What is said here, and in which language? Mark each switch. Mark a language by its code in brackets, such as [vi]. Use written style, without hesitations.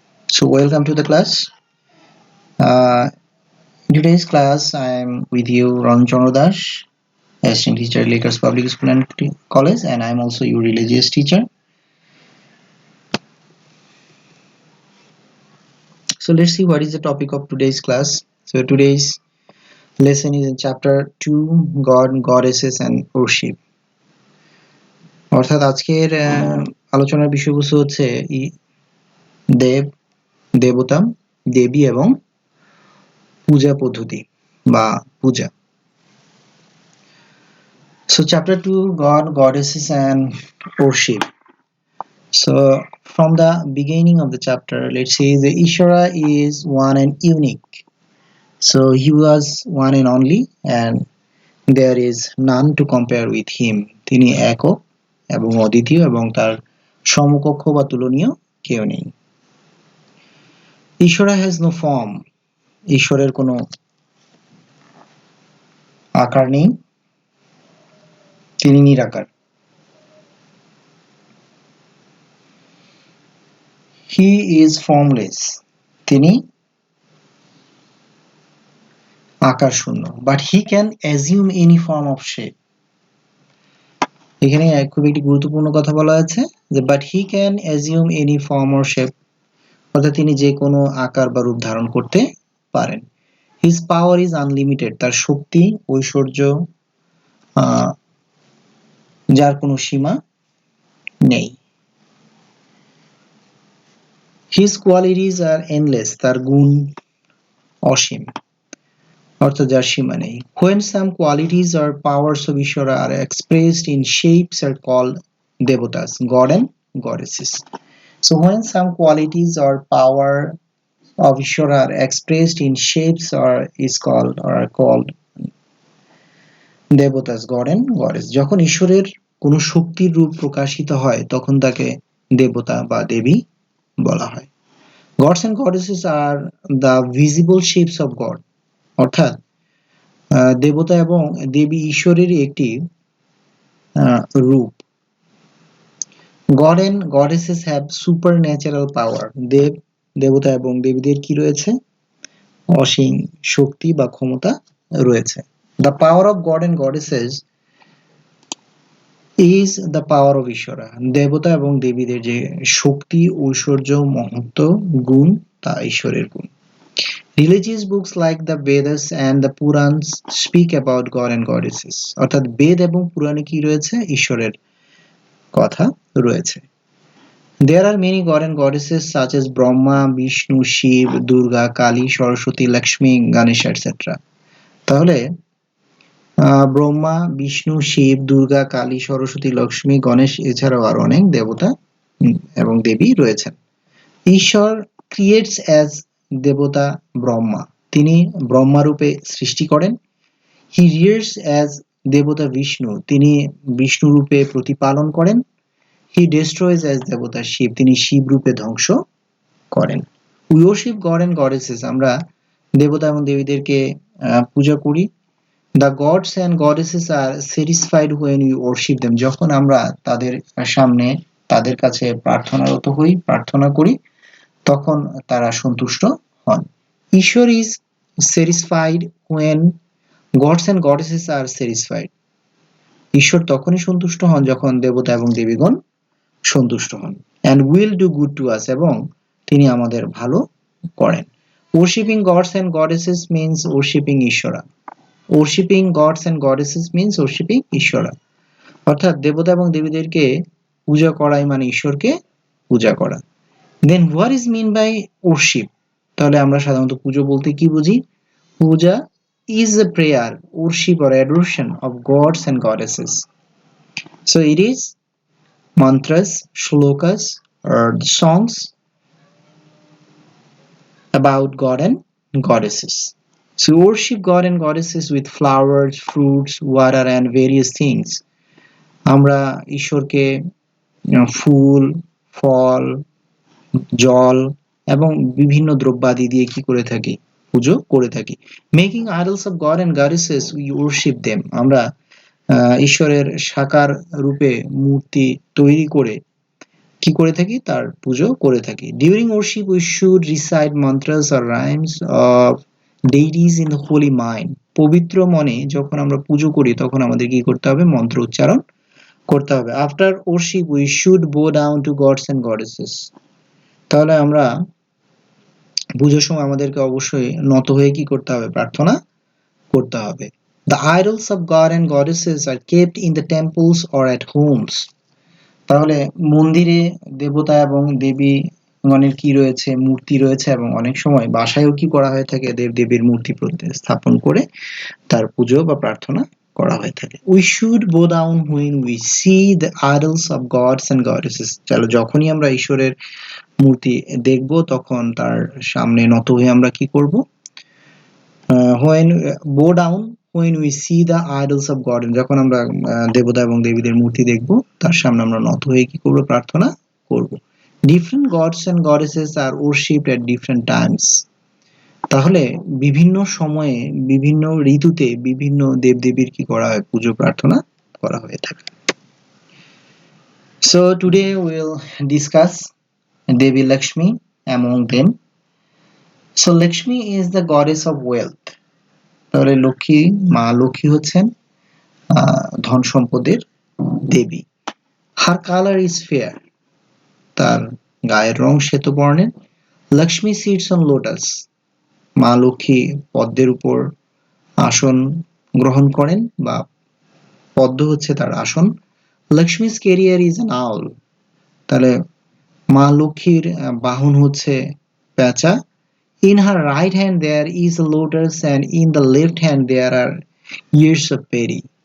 [en] So, welcome to the class. Uh, in today's class, I am with you, Ranjan Dash, assistant teacher at Lakers Public School and College, and I'm also your religious teacher. So let's see what is the topic of today's class. So today's lesson is in chapter 2, God, Goddesses and Worship. [bn] অর্থাৎ আজকের আলোচনার বিষয়বস্তু হচ্ছে দেব, দেবতা, দেবী এবং পূজা পদ্ধতি বা পূজা. [en] So chapter 2, God, Goddesses and Worship. So from the beginning of the chapter, let's say the Ishvara is one and unique. So he was one and only, and there is none to compare with him. [bn] তিনি একক এবং অদ্বিতীয় এবং তার সমকক্ষ বা তুলনীয় কেউ নেই. [en] Ishvara has no form. [bn] ঈশ্বরের কোনো আকার নেই, তিনি নিরাকার. [en] He is formless. [bn] তিনি আকার শূন্য. [en] But he can assume any form of shape. [bn] এখানে খুব একটি গুরুত্বপূর্ণ কথা বলা আছে যে [en] but he can assume any form or shape, [bn] অর্থাৎ তিনি যে কোনো আকার বা রূপ ধারণ করতে পারেন. [en] His power is unlimited. [bn] তার শক্তি, ঐশ্বর্য, যার কোনো সীমা নেই. [en] His qualities are endless. [bn] তার গুণ অসীম, অর্থাৎ যার সীমা নেই. [en] When some qualities or powers of Ishvara are expressed in shapes are called devatas, god and goddesses. So when some qualities or power of Ishvara are expressed in shapes or are called devatas, god and goddess. [bn] যখন ঈশ্বরের কোনো শক্তির রূপ প্রকাশিত হয় তখন তাকে দেবতা বা দেবী বলা হয়. [en] Gods and goddesses are the visible shapes of God. [bn] অর্থাৎ দেবতা এবং দেবী ঈশ্বরের একটি রূপ. [en] God and goddesses have supernatural power. [bn] দেবতা এবং দেবীদের কি রয়েছে? অসীম শক্তি বা ক্ষমতা রয়েছে. [en] The power of God and goddesses is the power of Ishvara. [bn] দেবতা এবং দেবীদের যে শক্তি, ঐশ্বর্য, মহত্ব, গুণ তা ঈশ্বরের গুণ. [en] Religious books like the Vedas and the Purans speak about God and goddesses. [bn] অর্থাৎ বেদ এবং পুরাণে কি রয়েছে? ঈশ্বরের কথা রয়েছে. [en] There are many god and goddesses such as Brahma, Vishnu, Shiv, Durga, Kali, Saraswati, Lakshmi, Ganesha, etc. [bn] তাহলে ব্রহ্মা, বিষ্ণু, শিব, দুর্গা, কালী, সরস্বতী, লক্ষ্মী, গণেশ এছাড়াও আরো অনেক দেবতা এবং দেবী রয়েছেন. [en] ঈশ্বর creates as দেবতা ব্রহ্মা. [bn] তিনি ব্রহ্মা রূপে সৃষ্টি করেন. [en] হি রিয়ার্স as দেবতা বিষ্ণু. [bn] তিনি বিষ্ণু রূপে প্রতিপালন করেন. [en] হি ডেস্ট্রয়েজ as দেবতা শিব. [bn] তিনি শিব রূপে ধ্বংস করেন. [en] We worship God and goddesses. [bn] আমরা দেবতা এবং দেবীদেরকে পূজা করি. [en] The gods and goddesses are satisfied when we worship them. [bn] যখন আমরা তাদের সামনে তাদের কাছে প্রার্থনারত হই, প্রার্থনা করি, তখন তারা সন্তুষ্ট হন. [en] Ishwar is satisfied when gods and goddesses are satisfied. [bn] ঈশ্বর তখনই সন্তুষ্ট হন যখন দেবতা এবং দেবীগণ সন্তুষ্ট হন. [en] And will do good to us. [bn] এবং তিনি আমাদের ভালো করেন. [en] Worshipping gods and goddesses means worshipping Ishvara. Worshipping gods and goddesses means worshipping Ishvara. [bn] অর্থাৎ দেবতা এবং দেবীদেরকে পূজা করাই মানে ঈশ্বরকে পূজা করা. [en] Then what is mean by worship? [bn] তাহলে আমরা সাধারণত পুজো বলতে কি বুঝি? [en] Puja is a prayer, worship or adoration of gods and goddesses. So it is mantras, shlokas or songs about God and goddesses. So worship God and goddesses with flowers, fruits, water and various things. [bn] আমরা ঈশ্বরকে ফুল, ফল, জল এবং বিভিন্ন দ্রব্যাদি দিয়ে কি করে থাকি? পুজো করে থাকি। [en] Making idols of God and goddesses we worship them. [bn] আমরা ঈশ্বরের সাকার রূপে মূর্তি তৈরি করে কি করে থাকি? তার পুজো করে থাকি। [en] During worship we should recite mantras or rhymes of deities in the holy mind. [bn] পবিত্র মনে যখন আমরা পুজো করি তখন আমাদের কি করতে হবে? মন্ত্র উচ্চারণ করতে হবে। [en] After worship we should bow down to gods and goddesses. [bn] তাহলে আমরা পুজোর সময় আমাদেরকে অবশ্যই নত হয়ে কি করতে হবে? প্রার্থনা করতে হবে। [en] The idols of God and goddesses are kept in the temples or at homes. [bn] তাহলে মন্দিরে দেবতা এবং দেবী গণের কি রয়েছে? মূর্তি রয়েছে এবং অনেক সময় বাসায়ও কি করা হয়ে থাকে? দেব-দেবীর মূর্তি স্থাপন করে তার পুজো বা প্রার্থনা করা হয়ে থাকে। [en] We should bow down when we see the idols of gods and goddesses. [bn] চলো যখনই আমরা ঈশ্বরের মূর্তি দেখব তখন তার সামনে নত হয়ে আমরা কি করব? [en] when bow down when we see the idols of God, [bn] যখন আমরা দেবতা এবং দেবীদের মূর্তি দেখব তার সামনে আমরা নত হয়ে কি করব? প্রার্থনা করব। [en] Different gods and goddesses are worshipped at different times. [bn] তাহলে বিভিন্ন সময়ে বিভিন্ন ঋতুতে বিভিন্ন দেবদেবীর কি করা হয়? পুজো প্রার্থনা করা হয়ে থাকে। [en] So today we'll discuss Devi Lakshmi among them. So Lakshmi is the goddess of wealth. [bn] তাহলে লক্ষ্মী, মা লক্ষ্মী হচ্ছেন ধন সম্পদের দেবী। [en] Her color is fair. [bn] তার গায়ের রং শ্বেত বর্ণের। [en] Lakshmi sits on lotus. [bn] মা লক্ষ্মী পদ্মের উপর আসন গ্রহণ করেন বা পদ্ম হচ্ছে তার আসন। [en] Lakshmi's carrier is an owl. [bn] তাহলে মা লক্ষ্মীর বাহন হচ্ছে পেঁচা। [en] In her right hand there is a lotus and in the left hand there are ears of berry.